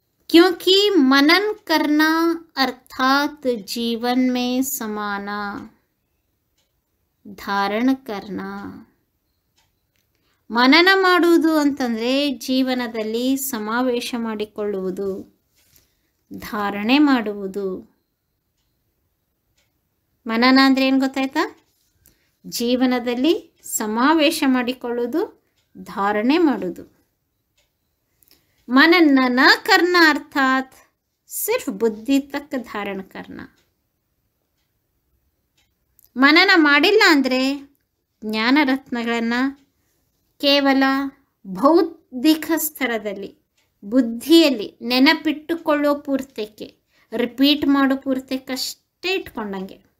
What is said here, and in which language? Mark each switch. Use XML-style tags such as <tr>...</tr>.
<hi>क्योंकि मनन करना अर्थात जीवन में समाना, धारण करना.</hi> <kn>ಮನನ ಮಾಡುವುದು ಅಂತಂದರೆ ಜೀವನದಲ್ಲಿ ಸಮಾವೇಶ ಮಾಡಿಕೊಳ್ಳುವುದು, ಧಾರಣೆ ಮಾಡುವುದು. ಮನನ ಅಂದರೆ ಏನು ಗೊತ್ತಾಯ್ತಾ? ಜೀವನದಲ್ಲಿ ಸಮಾವೇಶ ಮಾಡಿಕೊಳ್ಳುವುದು, ಧಾರಣೆ ಮಾಡುವುದು.</kn> <hi>मनन न करना अर्थात सिर्फ बुद्धि तक धारण करना.</hi> <kn>ಮನನ ಮಾಡಿಲ್ಲ ಅಂದರೆ ಜ್ಞಾನ ರತ್ನಗಳನ್ನು ಕೇವಲ ಬೌದ್ಧಿಕ ಸ್ತರದಲ್ಲಿ, ಬುದ್ಧಿಯಲ್ಲಿ ನೆನಪಿಟ್ಟುಕೊಳ್ಳೋ ಪೂರ್ತಕ್ಕೆ, ರಿಪೀಟ್ ಮಾಡೋ ಪೂರ್ತಕ್ಕಷ್ಟೇ ಇಟ್ಕೊಂಡಂಗೆ.</kn>